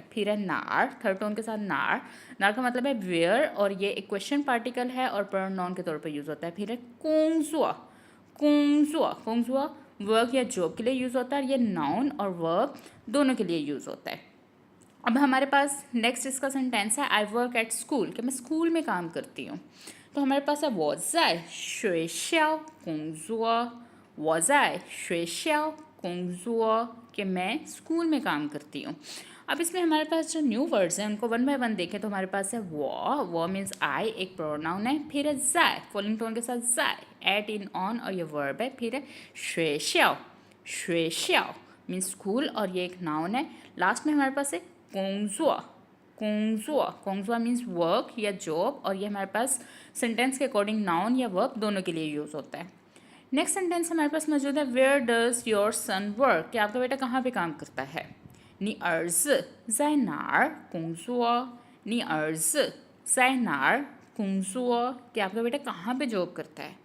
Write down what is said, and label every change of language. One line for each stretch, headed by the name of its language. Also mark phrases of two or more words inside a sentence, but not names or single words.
Hindi: फिर है नार,
English: third tone
Hindi: के साथ
Chinese: 哪儿，哪儿
Hindi: का मतलब है वेयर, और ये एक
English: question particle
Hindi: है और प्रोनाउन के तौर पे यूज़ होता है। फिर है
Chinese: 工作，工作，工作
Hindi: वर्क या जॉब के लिए यूज़ होता है, और ये नाउन और वर्ब दोनों के लिए यूज़ होता है। अब हमारे पास नेक्स्ट इसका सेंटेंस है
English: I work at school,
Hindi: कि मैं स्कूल में काम करती हूँ। तो हमारे पास है
Chinese: 我在学校工作，我在学校工作,
Hindi: कि मैं स्कूल में काम करती हूँ। अब इसमें हमारे पास जो
English: new words
Hindi: हैं उनको
English: one by one
Hindi: देखें तो हमारे पास है वो
English: means I,
Hindi: एक प्रोनाउन है। फिर है ज़ाय,
English: falling tone
Hindi: के साथ ज़ाय,
English: at in on,
Hindi: और ये वर्ब है। फिर है
Chinese: 学校, 学校
English: means school,
Hindi: और ये एक नाउन है। लास्ट में हमारे पास है
Chinese: 工作, 工作, 工作
English: means work
Hindi: या जॉब, और ये हमारे पास सेंटेंस के अकॉर्डिंग नाउन या वर्ब दोनों के लिए यूज़ होता है। नेक्स्ट सेंटेंस हमारे पास मौजूद है
English: where does your son work,
Hindi: कि आपका बेटा कहाँ पे काम करता है।
Chinese: 你儿子在哪儿工作，你儿子在哪儿工作,
Hindi: कि आपका बेटा कहाँ पे जॉब करता है।